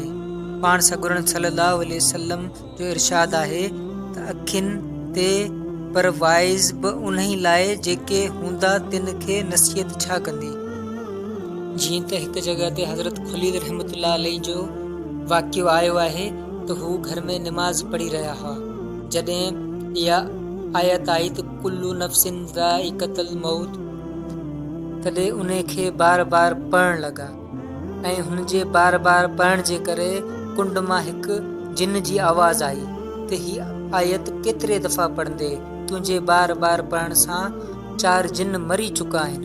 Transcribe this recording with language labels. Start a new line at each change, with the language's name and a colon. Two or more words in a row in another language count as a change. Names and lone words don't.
Sindhi: पाण सॻोरनि
Arabic: صلى الله عليه وسلم
Sindhi: जो इरशाद आहे त अखियुनि ते पर वाइज़ बि उन ई लाइ जेके हूंदा तिन खे नसीहत छा कंदी। जीअं त हिकु जॻह ते हज़रत ख़लील
Arabic: رحمة الله عليه
Sindhi: जो वाक़ियो आयो आहे त हू घर में निमाज़ पढ़ी रहिया हुआ। जॾहिं इहा आयत आई त
Arabic: كل نفس ذائقة الموت
Sindhi: तॾहिं उन खे बार बार पढ़णु लॻा ऐं हुन जे बार बार पढ़ण जे करे कुंड मां हिकु जिन जी आवाज़ आई त हीअ आयत केतिरे दफ़ा पढ़ंदे तुंहिंजे बार बार पढ़ण सां 4 जिन मरी चुका आहिनि।